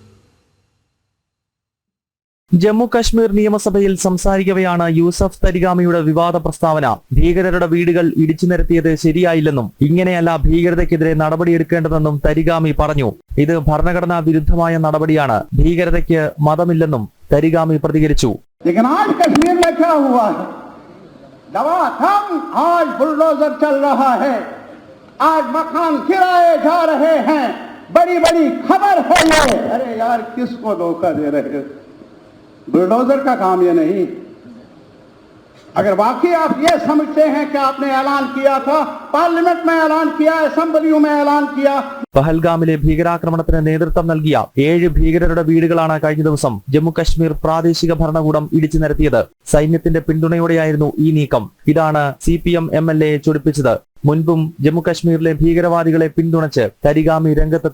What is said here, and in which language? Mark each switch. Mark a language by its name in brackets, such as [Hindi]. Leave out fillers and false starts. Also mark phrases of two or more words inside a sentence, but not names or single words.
[Malayalam] ജമ്മു കശ്മീർ നിയമസഭയിൽ സംസാരിക്കവെയാണ് യൂസഫ് തരിഗാമിയുടെ വിവാദ പ്രസ്താവന. ഭീകരരുടെ വീടുകൾ ഇടിച്ചു നിരത്തിയത് ശരിയായില്ലെന്നും ഇങ്ങനെയല്ല ഭീകരതയ്ക്കെതിരെ നടപടിയെടുക്കേണ്ടതെന്നും തരിഗാമി പറഞ്ഞു. ഇത് ഭരണഘടനാ വിരുദ്ധമായ നടപടിയാണ്. ഭീകരതയ്ക്ക് മതമില്ലെന്നും തരിഗാമി പ്രതികരിച്ചു. [Hindi] बुलडोजर का काम ये नहीं। अगर वाकई आप ये समझते हैं कि आपने ऐलान किया था, पार्लियामेंट में ऐलान किया, असेंबलियों में ऐलान किया. [Malayalam] പഹൽഗാമിലെ ഭീകരാക്രമണത്തിന് നേതൃത്വം നൽകിയ 7 ഭീകരരുടെ വീടുകളാണ് കഴിഞ്ഞ ദിവസം ജമ്മു കശ്മീർ പ്രാദേശിക ഭരണകൂടം ഇടിച്ചു നിരത്തിയത്. സൈന്യത്തിന്റെ പിന്തുണയോടെയായിരുന്നു ഈ നീക്കം. ഇതാണ് CPM MLA ചൊടിപ്പിച്ചത്. മുൻപും ജമ്മു കശ്മീരിലെ ഭീകരവാദികളെ പിന്തുണച്ച് തരിഗാമി രംഗത്തെത്തിയിട്ടുണ്ട്.